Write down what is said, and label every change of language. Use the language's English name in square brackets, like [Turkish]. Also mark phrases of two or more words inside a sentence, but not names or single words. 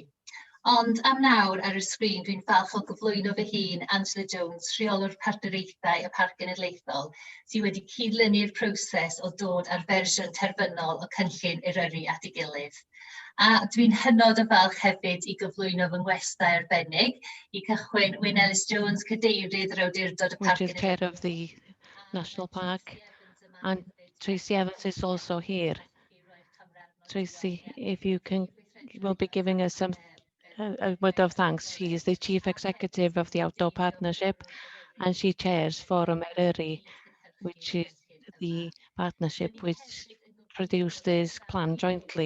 [Welsh] Ond am nawr ar y sgrin dwi'n falch o gyflwyno fy hun Angela Jones, rheolwr partneriaethau y Parc Genedlaethol, sydd wedi cydlynu'r proses o dod â'r fersiwn terfynol o Cynllun Eryri at ei gilydd. A dwi'n hynod o falch hefyd i gyflwyno fy ngwestai arbennig, i cychwyn Wyn Ellis Jones, cadeirydd yr awdurdod y Parc [English] Which is chair of the National Park, and Tracy Evans is also here. Tracy, if you will be giving us a word of thanks. She is the Chief Executive of the Outdoor Partnership, and she chairs Forum Eryri, which is the partnership which produced this plan jointly.